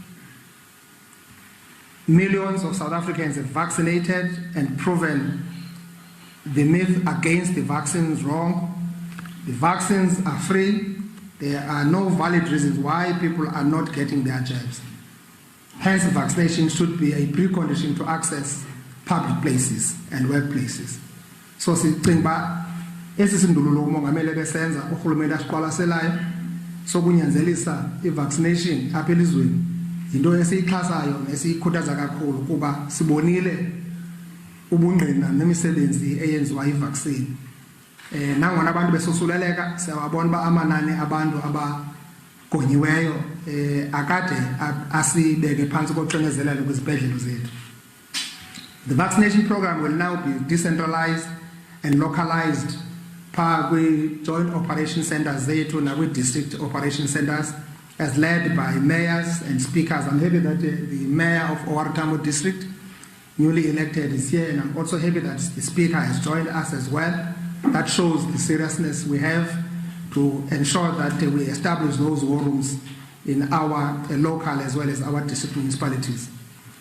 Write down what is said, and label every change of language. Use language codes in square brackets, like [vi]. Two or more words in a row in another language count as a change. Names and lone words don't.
[en] Millions of South Africans have vaccinated and proven the myth against the vaccines wrong. The vaccines are free. There are no valid reasons why people are not getting their jabs. Hence, vaccination should be a precondition to access public places and workplaces. So, [xh] sicinga esi sindululo umongameli besenza urhulumente asiqwalaselayo sokunyanzelisa i-vaccination apha elizweni yinto esiyixhasayo nesiyikhuthaza kakhulu kuba sibonile ubungqina nemisebenzi eyenziwa yi-vaccine. Nangona abantu besosuleleka siyababona uba amanani abantu abagonyiweyo akade asibeke phantsi koxinezelelo kwizibhedlele zethu. [en] The vaccination program will now be decentralized and localized joint operation centers [xh] zethu nakwi-district [en] operation centers as led by mayors and speakers. I'm happy that the mayor of OR Tambo district, newly elected, is here, and I'm also happy that the speaker has joined us as well. That shows the seriousness we have to ensure that we establish those war rooms in our local as well as our district municipalities.